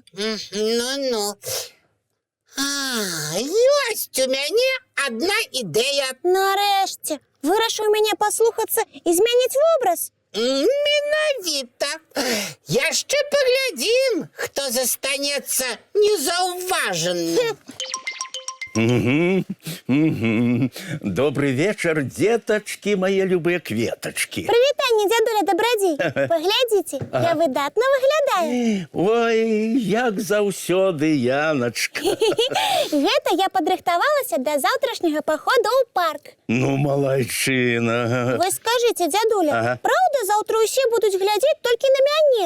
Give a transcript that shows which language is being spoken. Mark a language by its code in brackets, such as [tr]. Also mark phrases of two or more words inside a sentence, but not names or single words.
[be] Ну-ну. Ёсць у мяне адна ідэя. Нарэшце, вырашыў мяне паслухацца і змяніць вобраз? Менавіта. Яшчэ паглядзім, хто застанецца незаўважаным. [ru] Добрый вечер, деточки, мои любые кветочки. [be] Прывітанне, дзядуля Дабрадзей. Паглядзіце, я выдатна выглядаю. Ой, як заўсёды, Яночка. Гэта я падрыхтавалася да заўтрашняга паходу ў парк. Ну, малайчына. Вы скажыце, дзядуля, праўда, заўтра ўсе будуць глядзець толькі на мяне?